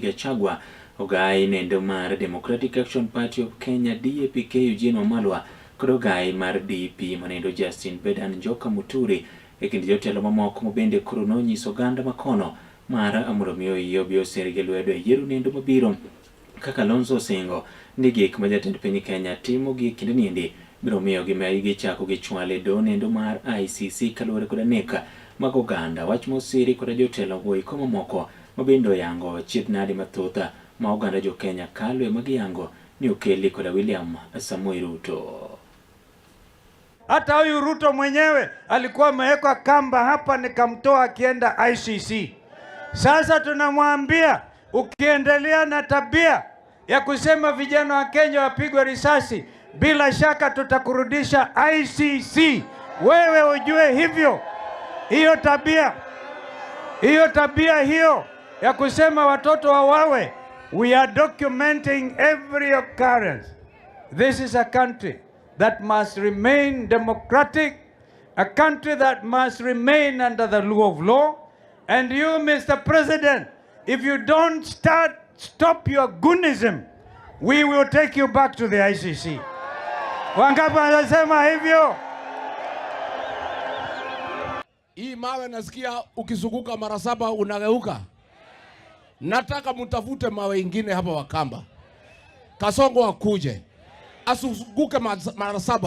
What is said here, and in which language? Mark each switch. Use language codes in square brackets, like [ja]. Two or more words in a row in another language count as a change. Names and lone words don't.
[luo] Gachagua, ogai nendo mar Democratic Action Party of Kenya DAP-K Eugene Wamalwa kod ogai mar DP manendo Justin Bedan Njoka Muturi e kind jotelo mamoko mabende koro nonyiso oganda makono mar mondo mi obi osergi lwedo e yiero nendo mabiro ka Kalonzo osingo ni gik ma jatend piny Kenya timo gi kinde niendi biro miyo gichako gichwale do nendo mar ICC kaluwore kod nek mag oganda. Wach mosiri kod jotelo go iko mamoko mabende oyango chieth nadi mathoth ma oganda jo Kenya kalo magiyango ni okeli kod William Samoei Ruto. [sw] Hata huyu Ruto mwenyewe alikuwa amewekwa kamba hapa, nikamtoa akienda ICC. Sasa tunamwambia ukiendelea na tabia ya kusema vijana wa Kenya wapigwe risasi, bila shaka tutakurudisha ICC. Wewe ujue hivyo. Hiyo tabia ya kusema watoto wawawe, [en] we are documenting every occurrence. This is a country that must remain democratic, a country that must remain under the rule of law. And you, Mr. President, if you don't stop your goonism, we will take you back to the ICC. [sw] Wangapi wanasema hivyo? Hii mawe nasikia ukizunguka mara 7 unageuka. Nataka mtafute mawe ingine hapa Wakamba. Kasongo akuje. Asuzunguke mara 7.